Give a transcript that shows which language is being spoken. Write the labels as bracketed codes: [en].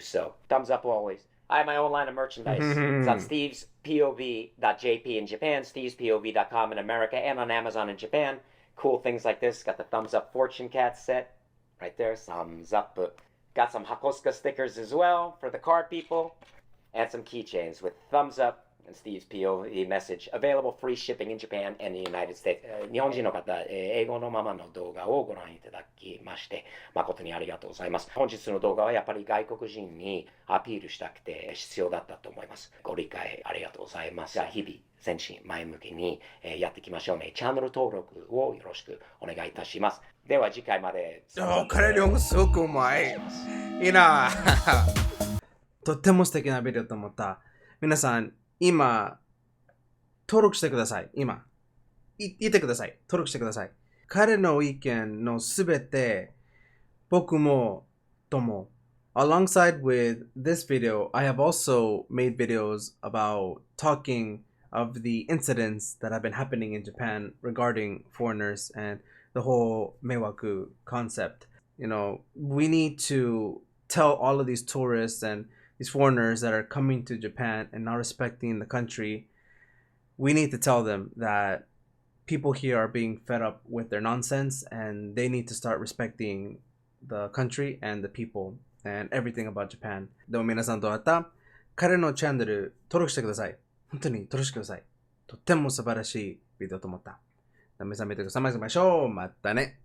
[en] So, thumbs up always. I have my own line of merchandise. It's on stevespov.jp in Japan, stevespov.com in America, and on Amazon in Japan. Cool things like this. Got the thumbs up fortune cat set right there. Thumbs up. Got some Hakosuka stickers as well for the car people. And some keychains with thumbs up and Steve's POV message. Available free shipping in Japan and the United States. [ja] 日本人の方、英語のままの動画をご覧いただきまして、誠にありがとうございます。本日の動画はやっぱり外国人にアピールしたくて必要だったと思います。ご理解ありがとうございます。じゃあ日々、前進前向きにやっていきましょうね。チャンネル登録をよろしくお願いいたします。では次回まで。彼日本語すごくうまい。いいな。とっても素敵なビデオと思った。皆さん、今、登録してください。今。言ってください。登録してください。彼の意見のすべて、僕も、とも。 [en] Alongside with this video, I have also made videos about talking of the incidents that have been happening in Japan regarding foreigners and the whole Meiwaku concept. We need to tell all of these tourists and these foreigners that are coming to Japan and not respecting the country, we need to tell them that people here are being fed up with their nonsense and they need to start respecting the country and the people and everything about Japan. [ja] でも皆さんどうだった？彼のチャンネル登録してください。本当に登録してください。とっても素晴らしいビデオと思った。皆さん見てください。またね。